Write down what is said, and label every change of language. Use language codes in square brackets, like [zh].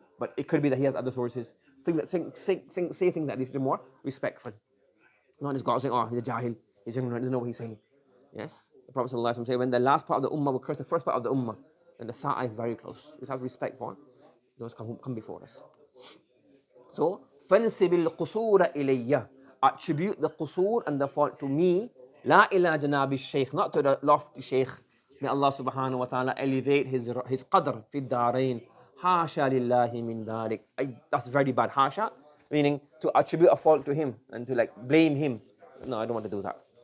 [en] But it could be that he has other sources. Say things like this to more respectful. Not just God saying, oh, he's a jahil, he's ignorant, doesn't know what he's saying. Yes? The Prophet ﷺ said, when the last part of the ummah will curse the first part of the ummah, then the sa'a is very close. Just have respect for those who come before us. So, [ar] فَانْسِبِ الْقُصُورَ إِلَيَّ. [en] Attribute the qusur and the fault to me. La ila janabi shaykh, not to the lofty shaykh. May Allah subhanahu wa ta'ala elevate his qadr fi darain. Hasha lillahi min dhalik. That's very bad. Hasha, meaning to attribute a fault to him and to blame him. No, I don't want to do that.